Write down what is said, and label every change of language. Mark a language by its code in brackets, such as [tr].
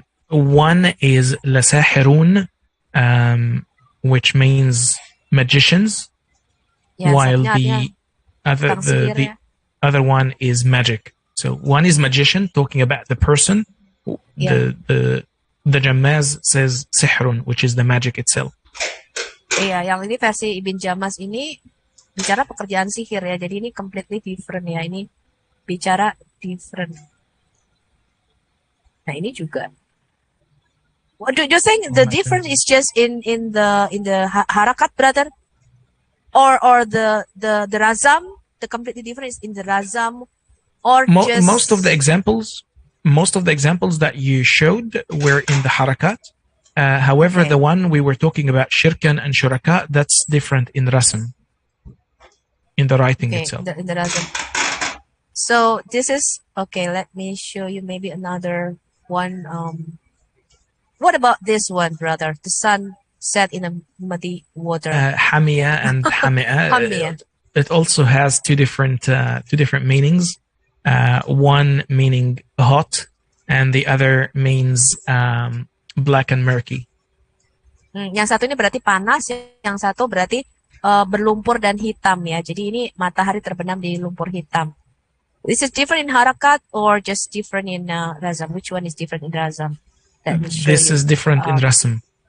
[en] One is lasahirun, which means magicians, while the other one is magic. So one is magician, talking about the person. The Jammaz says sihrun, which is the magic itself. [id] Iya, yang ini versi Ibn Jamas ini bicara pekerjaan sihir ya. Jadi ini [en] completely different [id] ya. Ini bicara different. Nah, ini juga. [en] What do you think the difference is just in the harakat, brother? Or the razam, the completely different is in the razam, or just most of the examples that you showed were in the harakat. However, the one we were talking about, shirkan and shuraka, that's different in rasm, in the writing itself. In the razam. So this is okay. Let me show you maybe another one. What about this one, brother? The sun set in a muddy water. Hamiya and hami'a. Hamiya. It also has two different meanings. One meaning hot, and the other means black and murky. [id] Yang satu ini berarti panas, yang satu berarti berlumpur dan hitam ya. Jadi ini matahari terbenam di lumpur hitam. [en] This is different in harakat or just different in razam? Which one is different in razam? This is different in rasm.